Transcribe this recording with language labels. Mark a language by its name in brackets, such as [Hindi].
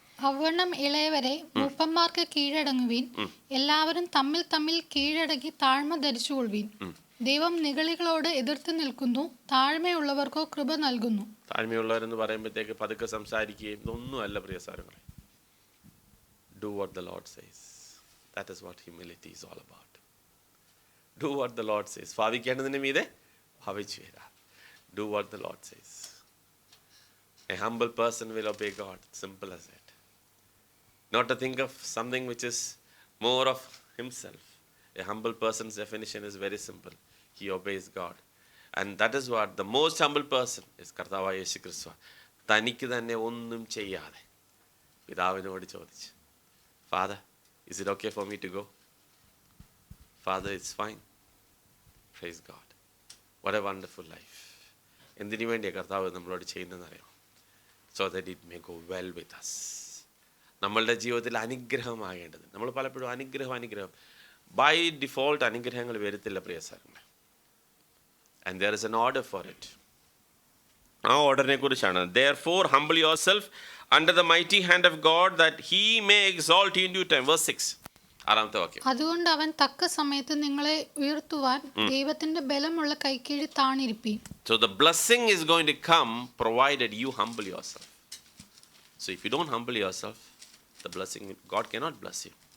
[Malayalam] അവണ്ണം ഇളയവരെ മൂപ്പന്മാർക്ക് കീഴടങ്ങുവീൻ. എല്ലാവരും തമ്മിൽ കീഴടങ്ങി താഴ്മ ധരിച്ചുകൊള്ളുവീൻ. ദൈവം നിഗളികളോട് എതിർത്ത് നിൽക്കുന്നു, താഴ്മയുള്ളവർക്കോ കൃപ നൽകുന്നു. താഴ്മയുള്ളവരെന്ന് പറയുമ്പോഴത്തേക്ക് പതുക്കെ സംസാരിക്കുകയും ഇതൊന്നുമല്ല പ്രിയ സാരങ്ങളെ. [English] Do what the Lord says. That is what humility is all about. Do what the Lord says. [Malayalam] ഭാവിക്കേണ്ടതിന് മീതെ ഭാവിച്ചു വരാം. [English] Do what the Lord says. A humble person will obey God. Simple as that. Not to think of something which is more of himself. A humble person's definition is very simple. He obeys God. And that is what the most humble person is. [Malayalam] കർത്താവായ യേശു ക്രിസ്തു തനിക്ക് തന്നെ ഒന്നും ചെയ്യാതെ പിതാവിനോട് ചോദിച്ചു, [English] Father, is it okay for me to go? Father, it's fine. Praise God. What a wonderful life. [Malayalam] എന്തിനു വേണ്ടിയാണ് കർത്താവ് നമ്മളോട് ചെയ്യുന്നതെന്നറിയാം? [English] So that it may go well with us. [Malayalam] നമ്മളുടെ ജീവിതത്തിൽ അനുഗ്രഹമാകേണ്ടത്. നമ്മൾ പലപ്പോഴും അനുഗ്രഹം ബൈ ഡിഫോൾട്ട് അനുഗ്രഹങ്ങൾ വരത്തില്ല പ്രിയ സാരങ്ങളെ. [English] And there is an order for it. [Malayalam] ആ ഓർഡറിനെ കുറിച്ചാണ്. [English] Therefore humble yourself under the mighty hand of God that he may exalt you in due time. Verse 6. [Malayalam] ആറാമത്തെ വാക്യം. അതുകൊണ്ട് അവൻ തക്ക സമയത്ത് നിങ്ങളെ ഉയർത്തുവാൻ ദൈവത്തിന്റെ ബലമുള്ള കൈക്കീഴിൽ താണിരിപ്പീൻ. [English] So the blessing is going to come provided you humble yourself. So if you don't humble yourself, the blessing, God cannot bless you.